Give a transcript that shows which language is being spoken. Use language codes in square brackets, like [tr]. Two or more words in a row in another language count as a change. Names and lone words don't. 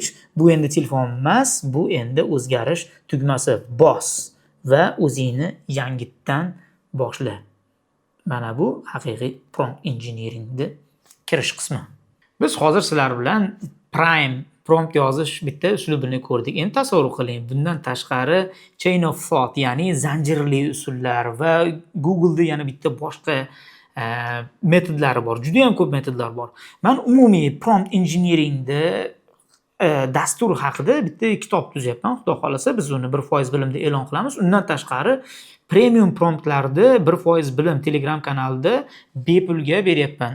[uz] Bu endi telefon emas, bu endi o'zgarish tugmasi. Bos va o'zingni yangitdan boshla. Mana bu haqiqiy [en] prompt engineeringni [uz] kirish qismi. Biz hozir sizlar bilan Prime prompt yozish bitta uslubini ko'rdik. Endi tasavvur qiling, bundan tashqari [en] chain of thought, [uz] ya'ni zanjirli usullar va Google'da yana bitta boshqa metodlari bor. Juda ham ko'p metodlar bor. Men umumiy [en] prompt engineeringda [uz] dastur haqida bitta kitob tuzyapman. Xudo xolasa biz uni 1% bilimda e'lon qilamiz. Undan tashqari premium promptlarni 1% bilim Telegram kanalida bepulga beryapman.